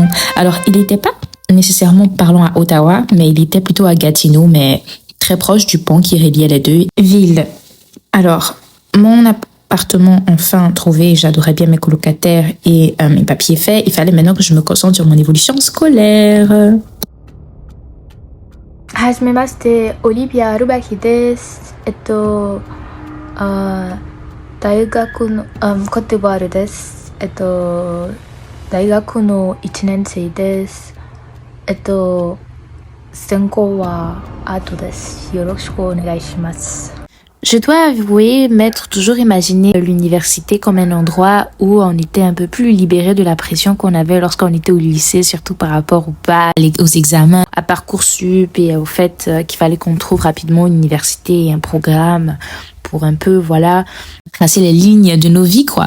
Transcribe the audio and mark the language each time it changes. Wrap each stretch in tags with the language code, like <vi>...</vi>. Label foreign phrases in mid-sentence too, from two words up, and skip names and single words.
<fr>Alors, il n'était pas nécessairement parlant à Ottawa, mais il était plutôt à Gatineau, mais très proche du pont qui reliait les deux villes. Alors, mon appartement enfin trouvé, j'adorais bien mes colocataires et mes papiers faits. Il fallait maintenant que je me concentre sur mon évolution scolaire.</fr> <ja>はじめまして、オリビア・ルバヒです。大学の、コティバルです。大学の1年生です。専攻はアートです。よろしくお願いします。</ja> <fr>Je dois avouer m'être toujours imaginé l'université comme un endroit où on était un peu plus libéré de la pression qu'on avait lorsqu'on était au lycée, surtout par rapport aux examens, à Parcoursup et au fait qu'il fallait qu'on trouve rapidement une université et un programme pour un peu, tracer les lignes de nos vies, quoi.</fr>